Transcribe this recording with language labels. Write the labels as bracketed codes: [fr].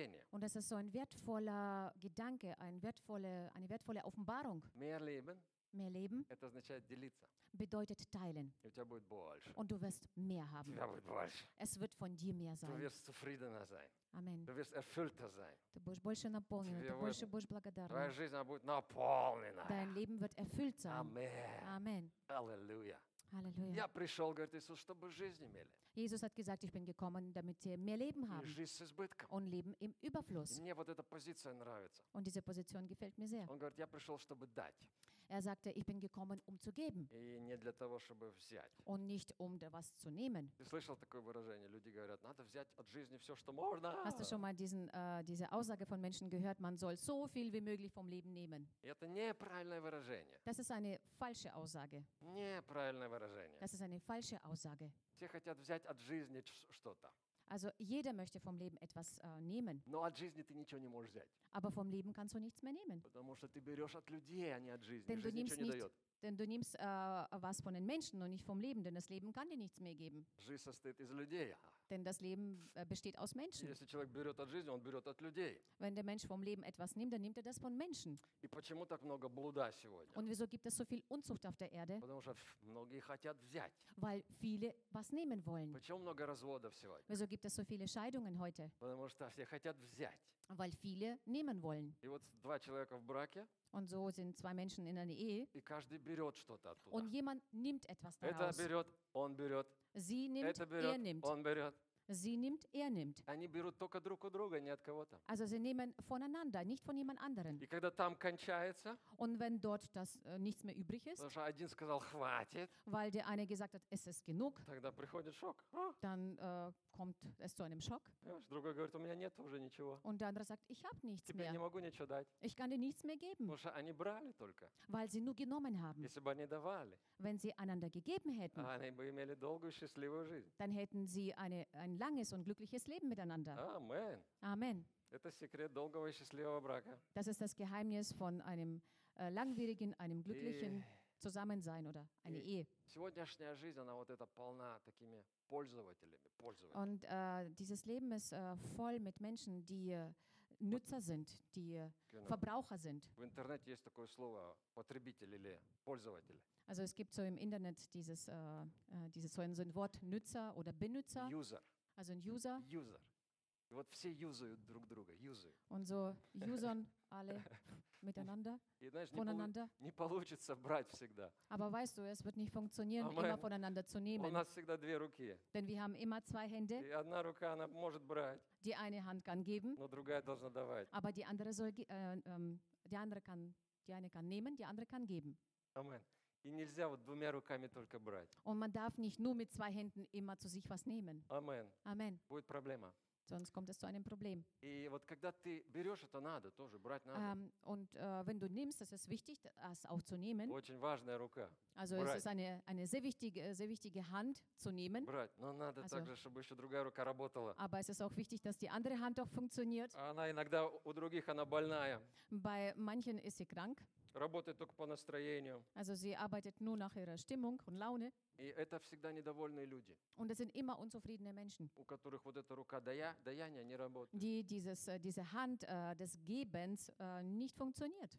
[de] Und das ist so ein wertvoller Gedanke, eine wertvolle Offenbarung. Mehr Leben. Mehr Leben bedeutet teilen. Und du wirst mehr haben. Es wird von dir mehr sein. Du wirst zufriedener sein. Amen. Du wirst erfüllter sein. Du wirst [ru] больше наполнен. Ты больше будешь благодарен. Твоя жизнь будет наполнена. [de] Dein Leben wird erfüllt sein. Amen. Amen. Halleluja. Halleluja. [ru] Я пришел, говорит Иисус, чтобы жизнь имели. [de] Jesus hat gesagt, ich bin gekommen, damit sie mehr Leben haben und Leben im Überfluss. [ru] Мне вот эта позиция нравится. [de] Und diese Position gefällt mir sehr. [ru] Он говорит, я пришел, чтобы дать. [de] Er sagte, ich bin gekommen, um zu geben. [ru] И не для того, чтобы взять. [de] Und nicht um da was zu nehmen. [ru] Ты слышал такое выражение? Люди говорят, надо взять от жизни все, что можно. [de] Hast du schon mal diese Aussage von Menschen gehört? Man soll so viel wie möglich vom Leben nehmen. [ru] Это неправильное выражение. [de] Das ist eine falsche Aussage. [ru] Неправильное выражение. [de] Das ist eine falsche Aussage. [ru] Все хотят взять от жизни что-то. [de] Also jeder möchte vom Leben etwas nehmen. [ru] Но от жизни ты ничего не можешь взять. [de] Aber vom Leben kannst du nichts mehr nehmen. [ru] Потому что ты берешь от людей, а не от жизни. Denn жизнь ничего не дает. [de] Denn du nimmst was von den Menschen und nicht vom Leben, denn das Leben kann dir nichts mehr geben. [ru] Жизнь состоит из людей. [de] Denn das Leben besteht aus Menschen. [ru] Если человек берет от жизни, он берет от людей. [de] Wenn der Mensch vom Leben etwas nimmt, dann nimmt er das von Menschen. [ru] И почему так много блуда сегодня? [de] Und wieso gibt es so viel Unzucht auf der Erde? [ru] Потому что многие хотят взять. [de] Weil viele was nehmen wollen. [ru] Почему много разводов сегодня? [de] Wieso gibt es so viele Scheidungen heute? [ru] Потому что все хотят взять. [de] Weil viele nehmen wollen. [ru] И вот два человека в браке. [de] Und so sind zwei Menschen in einer Ehe. [ru] И каждый берет что-то оттуда. [de] Und jemand nimmt etwas daraus. [ru] Это берет, он берет. [de] Sie nimmt, [ru] это берет, [de] er nimmt. [ru] Он берет. [de] Sie nimmt, er nimmt. [ru] Они берут только друг у друга, не от кого-то. [de] Also sie nehmen voneinander, nicht von jemand anderen. [ru] И когда там кончается, [de] und wenn dort das nichts mehr übrig ist, [ru] потому что один сказал: «Хватит», [de] weil der eine gesagt hat: «Es ist genug», [ru] тогда приходит шок. [de] Dann kommt es zu einem Schock. [ru] Ja, другой говорит: «У меня нет уже ничего». [de] Und der andere sagt: «Ich habe nichts [ru] теперь Не могу ничего дать. [de] Ich kann dir nichts mehr geben. [ru] Потому что они брали только. [de] Weil sie nur genommen haben. [ru] Если бы они давали. [de] Wenn sie einander gegeben hätten. [ru] Они бы имели долгую счастливую жизнь. [de] Dann hätten sie ein langes und glückliches Leben miteinander. Amen. Amen. [ru] Это секрет долгого и счастливого брака. [de] Das ist das Geheimnis von einem langwierigen, einem glücklichen Zusammensein oder eine Ehe. [ru] Сегодняшняя жизнь, она вот эта полна такими пользователями, пользователями. [de] Und dieses Leben ist voll mit Menschen, die Nutzer sind, die genau. Verbraucher sind. [ru] В интернете есть такое слово: потребитель или пользователь. [de] Also es gibt so im Internet so ein Wort: Nutzer oder Benutzer. User. Also ein User. [ru] User. И вот все юзают друг друга, юзают. [de] Und so юзан alle miteinander, [ru] и, знаешь, voneinander. Не получится брать всегда. [de] Aber weißt du, es wird nicht funktionieren, aber immer voneinander zu nehmen. [ru] У нас всегда две руки. [de] Denn wir haben immer zwei Hände. [ru] И одна рука, она может брать. [de] Die eine Hand kann geben. [ru] Но другая должна давать. [de] Aber die andere soll, die andere kann, die eine kann nehmen, die andere kann geben. Amen. [ru] И нельзя вот двумя руками только брать. [de] Und man darf nicht nur mit zwei Händen immer zu sich was nehmen. Amen. Amen. [ru] Будет проблема. [de] Sonst kommt es zu einem Problem. [ru] И вот когда ты берешь, это надо тоже брать надо. [de] Und wenn du nimmst, das ist wichtig, das auch zu nehmen. [ru] Очень важная рука. Also брать. [de] Es ist eine sehr wichtige Hand zu nehmen. [ru] Брать. Но надо also, также, чтобы еще другая рука работала. [de] Aber es ist auch wichtig, dass die andere Hand auch funktioniert. [ru] Она иногда у других она больная. [de] Bei manchen ist sie krank. [ru] Работает только по настроению. [de] Also sie arbeitet nur nach ihrer Stimmung und Laune. [ru] И это всегда недовольные люди. [de] Und das sind immer unzufriedene Menschen. [ru] У которых вот эта рука даяния не работает. [de] Die dieses diese Hand des Gebens nicht funktioniert.